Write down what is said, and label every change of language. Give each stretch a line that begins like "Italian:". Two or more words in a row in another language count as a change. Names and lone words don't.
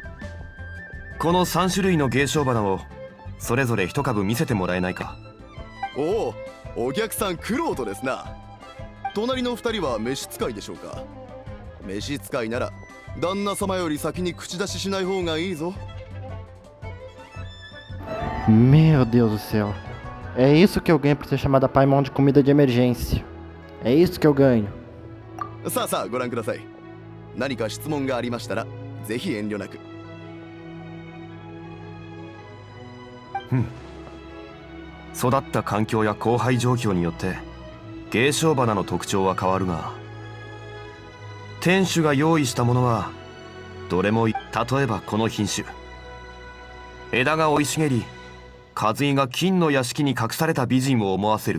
Japanese: この3種類の芸商花をそれぞれ一株見せてもらえないか。おお、お客さんクロートですな。隣の2人は召使いでしょうか。召使いなら旦那様より先に口出ししない方がいいぞ。
Portuguese: Meu Deus do céu. É isso que eu ganho por ter chamado a Paimon de comida de emergência. É isso que eu ganho.
Japanese: さあさあご覧ください。何か質問がありましたらぜひ遠慮なく。育った環境や交配状況によって芸商花の特徴は変わるが、店主が用意したものはどれも例えばこの品種、枝が生い茂り水井が金の屋敷に隠された美人を思わせる。